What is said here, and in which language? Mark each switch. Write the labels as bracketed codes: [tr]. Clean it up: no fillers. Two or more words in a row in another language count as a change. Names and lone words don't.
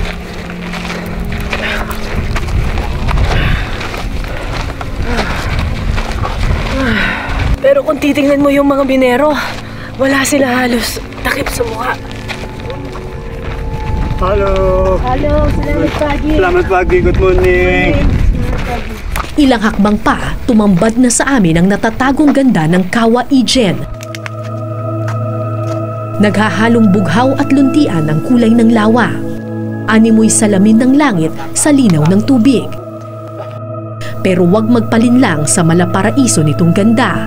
[tl] Pero kung titingnan mo yung mga minero, wala sila halos takip sa mukha. [id] Halo. Halo, salamat pagi. Selamat pagi, [en] good morning. [tl] Ilang hakbang pa, tumambad na sa amin ang natatagong ganda ng Kawa Ijen. Naghahalong bughaw at luntian ang kulay ng lawa. Animoy salamin ng langit sa linaw ng tubig. Pero huwag magpalinlang sa malaparaiso nitong ganda.